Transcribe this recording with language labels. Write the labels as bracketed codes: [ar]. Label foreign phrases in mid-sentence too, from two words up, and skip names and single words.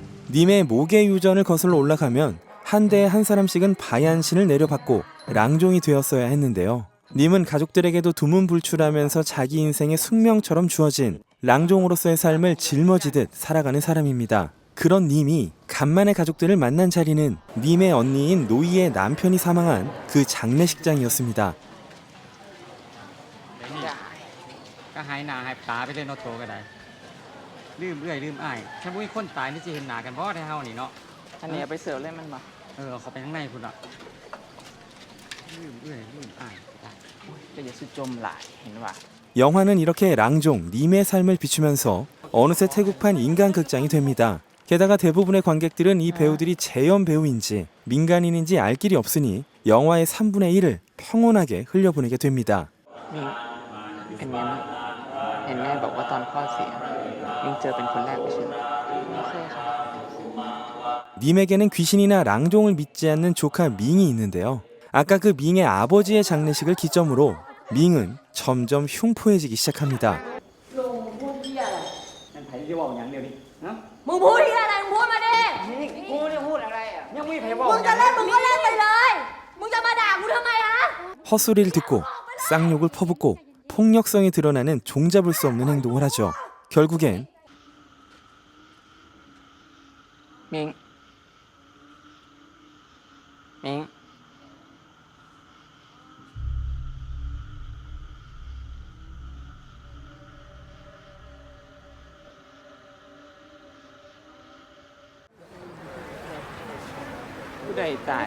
[ko] 님의 모계 유전을 거슬러 올라가면 한 대에 한 사람씩은 바얀신을 내려받고 랑종이 되었어야 했는데요. 님은 가족들에게도 두문불출하면서 자기 인생의 숙명처럼 주어진 랑종으로서의 삶을 짊어지듯 살아가는 사람입니다. 그런 님이 간만에 가족들을 만난 자리는 님의 언니인 노이의 남편이 사망한 그 장례식장이었습니다. [tts] ก็หายหน้าหายตาไปเลยเนาะโตก็ได้ลืมเอื้อยลืมอ้ายถ้าบ่มีคนตายนี่สิเห็นหน้ากันบ่ได้เฮานี่เนาะ อันนี้เอาไปเสิร์ฟเลยมันบ่ เขาไปข้างในพุ่นน่ะลืมเอื้อยลืมอ้ายได้ [th] ก็อย่าสุดจมหลายเห็นว่า [ko] 영화는 이렇게 랑종, 님의 삶을 비추면서 어느새 태국판 인간극장이 됩니다. 게다가 대부분의 관객들은 이 배우들이 재연 배우인지 민간인인지 알 길이 없으니 영화의 3분의 1을 평온하게 흘려보내게 됩니다. [th] นี่เป็นไงบ้างเห็นแม่บอกว่าตอนพ่อเสียยิ่งเจอเป็นคนแรกไม่ใช่ไหมไม่เคยค่ะ [ko] 님에게는 귀신이나 랑종을 믿지 않는 조카 밍이 있는데요. 아까 그 밍의 아버지의 장례식을 기점으로 밍은 점점 흉포해지기 시작합니다. [tts] นั่นไผสิเว้าหยังเดี๋ยวนี้ฮะ [th] มึงพูดที่อะไรมึงพูดมาดิ กูจะพูดอะไรอ่ะยังไม่มีไผเว้า มึงจะเล่นมึงก็เล่นไปเลย มึงจะมาด่ากูทำไมฮะ [ko] 헛소리를 듣고 쌍욕을 퍼붓고 폭력성이 드러나는 종잡을 수 없는 행동을 하죠. 결국엔 [th] มิงมิง ผู้ใดตาย